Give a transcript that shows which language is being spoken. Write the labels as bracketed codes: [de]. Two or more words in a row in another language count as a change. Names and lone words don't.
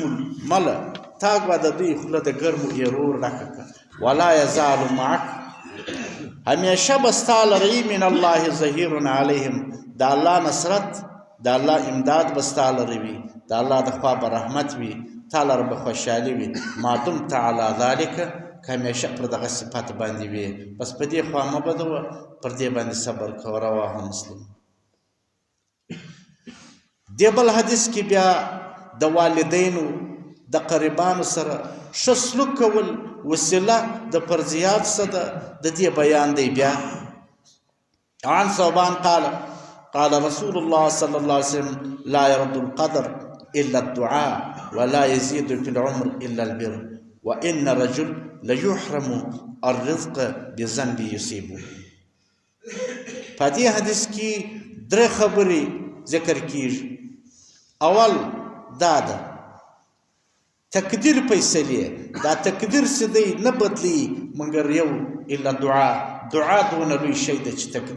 [ps] المله تا به د دوی خوله د ګرمو ایرو ډکه کړه [ar] ولا یزال معک [ps] همیشه به ستا لري [ar] من الله ظهیر علیهم [ps] د الله نصرت د الله امداد به ستا لري وي د الله د خوا به رحمت وي تا لره به خوشحالي وي [ar] ما دمت علی ذلک [ps] که همیشه پر دغه صفت باندې وي بس په دې خوا مه بدوه پر دې باندې صبر کوه [ar] رواه مسلم [ps] دې بل حدیث کې بیا د والدینو د قریبانو سره ښه سلوک کول وسیله د فرضیات څه ده د دې بیان دی بیا [ar] عن ثوبان قال رسول الله صلى الله عليه وسلم لا يرد القدر إلا الدعاء ولا يزيد في العمر إلا البر وإن رجل ليحرم الرزق بذنب يصيبه [ps] په دې حدیث کې درې خبرې ذکر کیږي اول دا ده تقدیر فیصلې دا تقدیر څه دی نه بدلی مګر یو الا دعا دونه لوی شی ده چې